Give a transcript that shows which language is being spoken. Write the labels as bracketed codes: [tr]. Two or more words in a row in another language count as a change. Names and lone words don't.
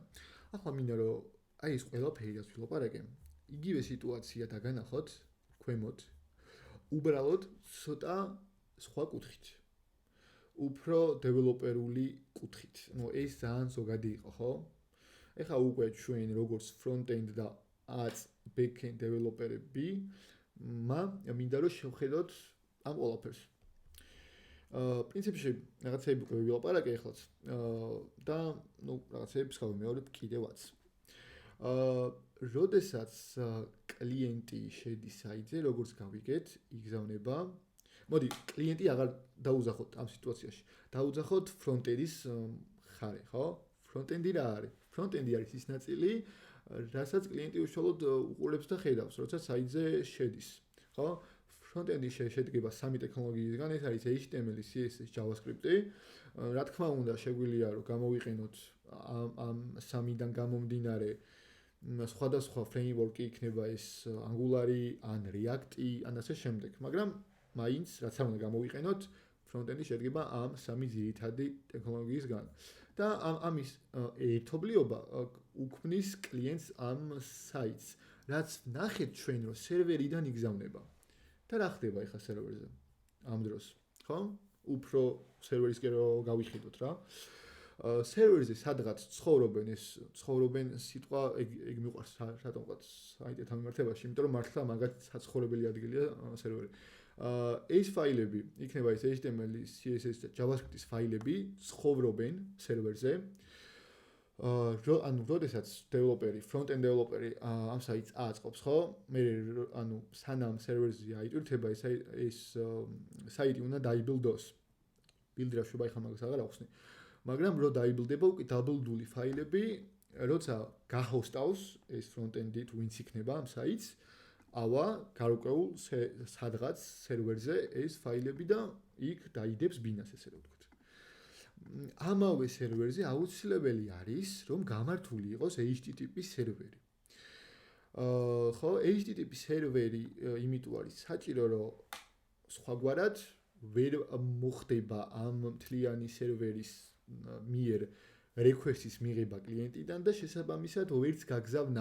[ka] ახლა მინდა რომ აი ეს ყველაფერი რაც ვილაპარაკე, იგივე სიტუაცია დაგანახოთ ქვემოთ. უბრალოდ ცოტა სხვა კუთხით. უფრო დეველოპერული კუთხით. ნუ ეს ძალიან ზოგადი იყო, ხო? ეხლა უკვე ჩვენ როგორც front-end და back-end დეველოპერები, მინდა რომ შევხედოთ ამ ყველაფერს. პრინციპში რაღაცები უკვე ვილაპარაკე ეხლაც. და ნუ რაღაცებს გავიმეორებ კიდევაც. როდესაც კლიენტი შედის საიტზე, როგორც გავიგეთ, იგზავნება. მოდი, კლიენტი აღარ დაუძახოთ ამ სიტუაციაში. დაუძახოთ front-end-ის მხარე, ხო? front-end-ი რა არის? front-end-ი არის ის ნაწილი, რასაც კლიენტი უშუალოდ უყურებს და ხედავს, როცა საიტზე შედის, ხო? front-end-ი შედგება სამი ტექნოლოგიისგან, ეს არის HTML, CSS, JavaScript-ი. რა თქმა უნდა, შეგვიძლია რომ გამოვიყენოთ ამ სამიდან გამომდინარე სხვადასხვა framework-ი იქნება ეს Angular-ი, ან React-ი, ან ასე შემდეგ, მაგრამ მაინც რაც არ უნდა გამოვიყენოთ, front-end-ი შედგება ამ სამი ძირითადი ტექნოლოგიისგან. და ამის ერთობლიობა უქმნის კლიენტს ამ საიტს, რაც ნახეთ ჩვენ რომ სერვერიდან იგზავნება. და რა ხდება ახლა სერვერზე? ამ დროს, ხო? უფრო სერვერისკენ რო გავიხიდოთ რა. სერვერზე სადღაც ცხოვრობენ სიტყვა ეგ მიყვარს რატომღაც საიტებთან მიმართებაში, იმიტომ რომ მართლა მაგათ საცხოვრებელი ადგილია სერვერი. ეს ფაილები იქნება ეს HTML, CSS და JavaScript-ის ფაილები ცხოვრობენ სერვერზე. ანუ როდესაც დეველოპერი, front-end დეველოპერი ამ საიტს აწყობს, ხო? მე ანუ სანამ სერვერზე აიტვირთება ეს საიტი უნდა დაიბილდოს. ბილდ რა შვება ეხლა მაგას აღარ ახსნი. მაგრამ რო დაიბილდება უკვე დაბილდული ფაილები, როცა გահოსტავს ეს front-end-ი თუ ვინც იქნება ამ საიტს, ავა გარკვეულ სადღაც სერვერზე ეს ფაილები და იქ დაიდებს ბინას ესე რომ ვთქვით. ამავე სერვერზე აუცილებელი არის რომ გამართული იყოს HTTP სერვერი. ხო, HTTP სერვერი იმიტომ არის საჭირო რომ სხვაგვარად ვერ მოხდება ამ მთლიანი სერვერის მიერ request-ის მიღება კლიენტიდან და შესაბამისად ვერც გაგზავნა.